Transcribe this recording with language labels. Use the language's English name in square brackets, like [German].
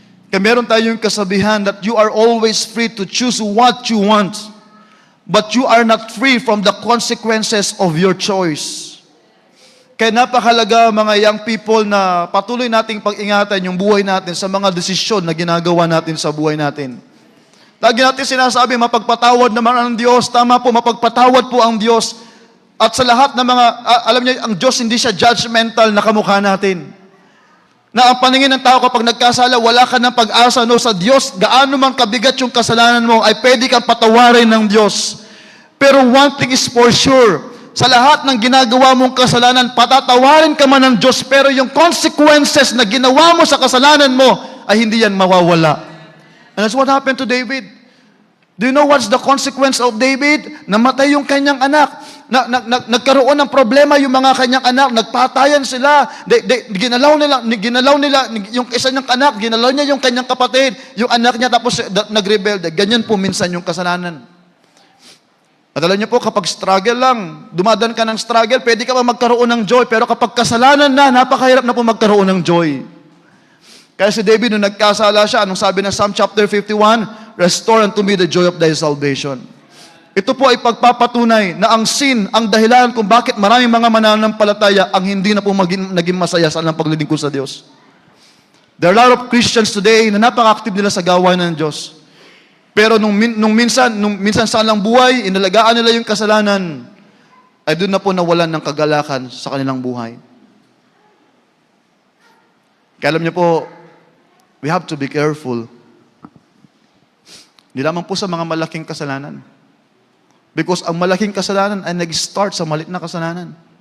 [Filipino] Kaya meron tayong kasabihan [English] that you are always free to choose what you want, but you are not free from the consequences of your choice. [Filipino] Kaya napakalaga mga young people na patuloy nating pag-ingatan yung buhay natin sa mga desisyon na ginagawa natin sa buhay natin. Lagi natin sinasabi, mapagpatawad naman ang Diyos. Tama po, mapagpatawad po ang Diyos. At sa lahat ng mga, alam niyo, ang Diyos hindi siya judgmental na kamukha natin. Na ang paningin ng tao kapag nagkasala, wala ka ng pag-asa. No, sa Diyos, gaano man kabigat yung kasalanan mo, ay pwede kang patawarin ng Diyos. Pero [English] one thing is for sure, [Filipino] sa lahat ng ginagawa mong kasalanan, patatawarin ka man ng Diyos, pero yung consequences na ginawa mo sa kasalanan mo, ay hindi yan mawawala. [English] And that's what happened to David. Do you know what's the consequence of David? [Filipino] Namatay yung kanyang anak. Nagkaroon ng problema yung mga kanyang anak. Nagpatayan sila. Ginalaw nila yung isa niyang anak. Ginalaw niya yung kanyang kapatid. Yung anak niya tapos nagrebelde. Ganyan po minsan yung kasalanan. At alam niyo po, kapag struggle lang, dumadaan ka ng struggle, pwede ka pa magkaroon ng joy. Pero kapag kasalanan na, napakahirap na po magkaroon ng joy. Kaya si David, nung nagkasala siya, anong sabi ng Psalm chapter 51? [English] Restore unto me the joy of thy salvation. [Filipino] Ito po ay pagpapatunay na ang sin, ang dahilan kung bakit maraming mga mananampalataya ang hindi na po naging masaya sa kanilang paglilingkod sa Diyos. [English] There are a lot of Christians today [Filipino] na napaka-active nila sa gawain ng Diyos. Pero nung minsan sa kanilang buhay, inalagaan nila yung kasalanan, ay doon na po nawalan ng kagalakan sa kanilang buhay. Kaya alam niyo po, [English] we have to be careful. [Filipino] Hindi lamang po sa mga malaking kasalanan. Because ang malaking kasalanan ay nag-start sa maliit na kasalanan.